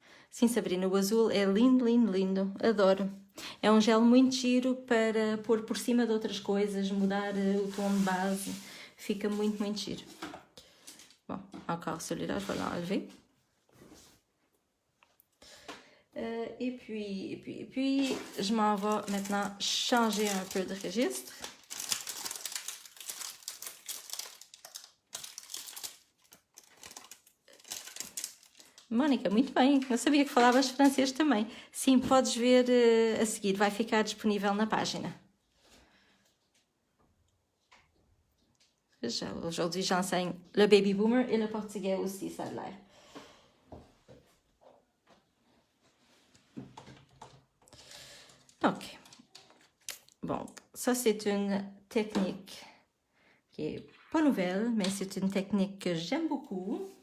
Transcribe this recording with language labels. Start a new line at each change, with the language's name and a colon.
Portuguese: Sim, Sabrina, o azul é lindo, lindo, lindo. Adoro. É um gel muito giro para pôr por cima de outras coisas, mudar o tom de base. Fica muito, muito giro.
French: Bon, encore celui-là, je vais l'enlever. Et puis, je m'en vais maintenant changer un peu de registre.
Portuguese: Mônica, muito bem. Eu sabia que falavas francês também. Sim, podes ver a seguir. Vai ficar disponível na página.
French: Aujourd'hui, j'enseigne le baby boomer et le portugais aussi, ça a l'air. Ok. Bon, ça c'est une technique qui est pas nouvelle, mais c'est une technique que j'aime beaucoup.